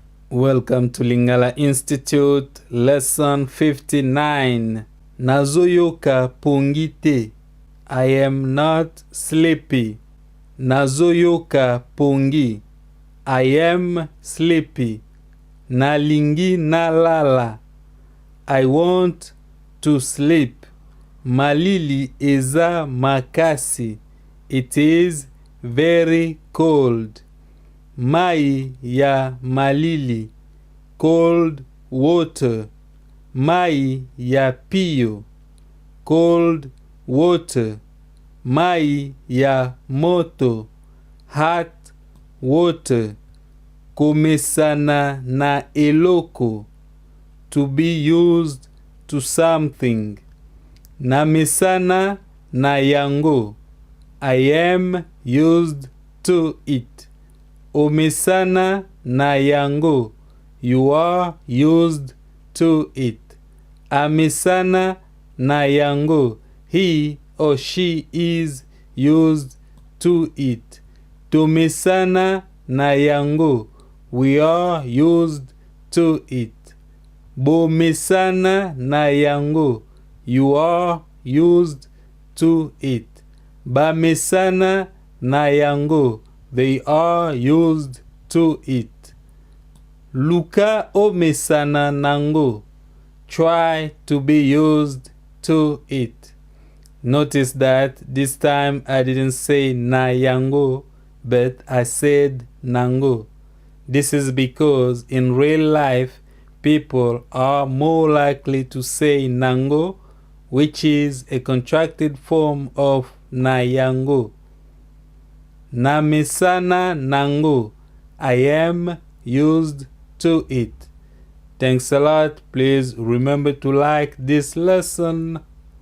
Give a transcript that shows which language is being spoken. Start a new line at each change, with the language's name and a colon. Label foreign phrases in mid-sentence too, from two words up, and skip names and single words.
English: Welcome to Lingala Institute, lesson 59.
Lingala: Nazo yoka pongi te.
English: I am not sleepy.
Lingala: Nazo yoka pongi.
English: I am sleepy.
Lingala: Na lingi na lala.
English: I want to sleep.
Lingala: Malili eza makasi.
English: It is very cold.
Lingala: Mayi ya Malili,
English: cold water.
Lingala: Mayi ya piyo,
English: cold water.
Lingala: Mayi ya moto,
English: hot water.
Lingala: Omesana na eloko,
English: to be used to something.
Lingala: Mesana na yango,
English: I am used to it.
Lingala: Omesana na yango,
English: you are used to it.
Lingala: Amesana na yango,
English: he or she is used to it.
Lingala: Omesana na yango,
English: we are used to it.
Lingala: Omesana na yango,
English: you are used to it.
Lingala: Amesana na yango,
English: they are used to it.
Lingala: Luka Omesana nango,
English: try to be used to it. Notice that this time I didn't say
Lingala: na yango,
English: but I said nango. This is because in real life, people are more likely to say nango, which is a contracted form of na yango.
Lingala: Mesana nango,
English: I am used to it. Thanks a lot. Please remember to like this lesson.